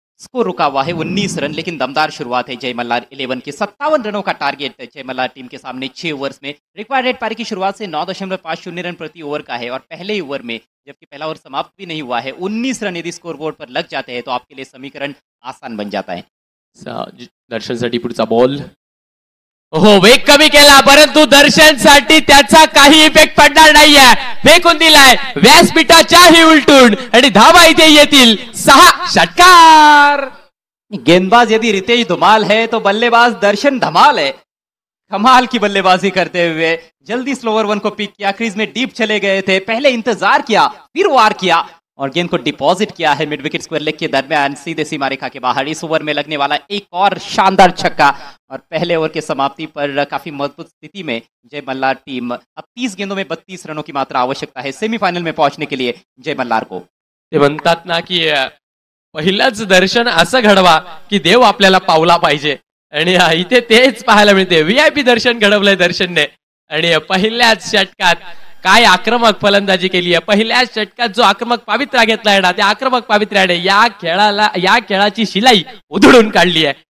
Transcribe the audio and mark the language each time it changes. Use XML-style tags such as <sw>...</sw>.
<hi>Score रुका हुआ है 19 रन, लेकिन दमदार शुरुआत है जय मल्हार 11 की। 57 रनों का टारगेट जय मल्हार टीम के सामने 6 ओवर्स में। रिक्वायर्ड रेट पारी की शुरुआत से 9.50 रन प्रति ओवर का है और पहले ओवर में, जबकि पहला ओवर समाप्त भी नहीं हुआ है, 19 रन यदि स्कोरबोर्ड पर लग जाते हैं तो आपके लिए समीकरण आसान बन जाता है।</hi> <mr>दर्शनसाठी पुढचा बॉल. हो, वेग कमी केला, परंतु दर्शनसाठी त्याचा काही इफेक्ट पडणार नाहीये. फेकून दिलाय व्यासपीठाच्याही उलटून आणि धावा इथे येतील. 6 षटकार.</mr> <hi>गेंदबाज यदि रितेश धुमाल है तो बल्लेबाज दर्शन धमाल है। कमाल की बल्लेबाजी करते हुए जल्दी स्लोवर वन को पिक किया, क्रीज में डीप चले गए थे, पहले इंतजार किया, फिर वार किया और गेंद को डिपॉजिट किया है मिड विकेट स्क्वायर लेग के दरमियान, सीधे सीमा रेखा के बाहर। इस ओवर में लगने वाला एक और शानदार छक्का और पहले ओवर के समाप्ति पर काफी मजबूत स्थिति में जय मल्हार टीम। अब 30 गेंदों में 32 रनों की मात्रा आवश्यकता है सेमीफाइनल में पहुंचने के लिए जय मल्हार को।</hi> <mr>ते म्हणतात ना की पहिलंच दर्शन असं घडवा की देव आपल्याला पावला पाहिजे आणि इथे तेच पाहायला मिळते. VIP दर्शन घडवलंय दर्शनने आणि पहिल्याच षटकात काय आक्रमक फलंदाजी केली आहे. पहिल्याच षटकात जो आक्रमक पावित्र्य घेतलाय ना, त्या आक्रमक पावित्र्याने या खेळाची शिलाई उधळून काढली आहे.</mr>